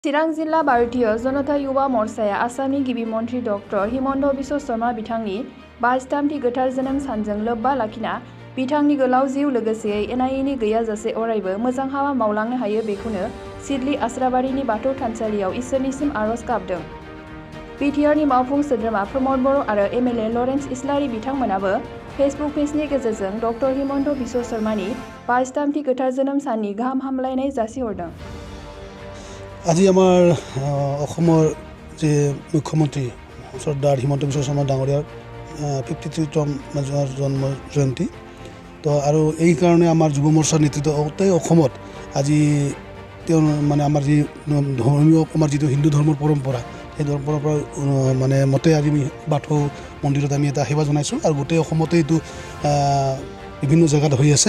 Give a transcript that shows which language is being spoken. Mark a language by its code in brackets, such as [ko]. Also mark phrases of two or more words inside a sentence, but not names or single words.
[brx] चिरां जिल्ला भारतीय जनता युवा मोर्चाया आसामनि गिबि मन्थ्रि डक्टर हिमन्त बिश्व शर्मा बिथांनि 53थि गोथार जोनोम सानजों लोब्बा लाखिना बिथांनि गोलाव जिउ लोगोसेयै एना-एनि गैयाजासे अरायबो मोजां हाबा मावलांनो हायो बेखौनो सिडली आस्राबारिनि बाथौ थानसालियाव इसोरनिसिम आरज गाबदों। बिटिआरनि मावफुं सोद्रोमा प्रमद बर' आरो एमएलए लरेन्स इस्लारि बिथांमोनाबो फेसबुक पेजनि गेजेरजों डक्टर हिमन्त बिश्व शर्मानि 53थि गोथार जोनोम साननि गाहाम हामलायनाय जासिहरदों। [as] আজি আমাৰ অসমৰ যে মুখ্যমন্ত্ৰী শ্ৰদ্ধাৰ হিমন্ত বিশ্ব শৰ্মা ডাঙৰীয়াৰ 53তম জন্ম জয়ন্তী তো আৰু এই কাৰণে আমাৰ যুৱ মৰ্চাৰ নেতৃত্ব গোটেই অসমত আজি তেওঁ মানে আমাৰ যি ধৰ্মীয় আমাৰ যিটো হিন্দু ধৰ্মৰ পৰম্পৰা সেই পৰম্পৰা মানে মতে আজি আমি বাথৌ মন্দিৰত আমি এটা সেৱা জনাইছোঁ আৰু গোটেই অসমতে এইটো বিভিন্ন জেগাত হৈ আছে।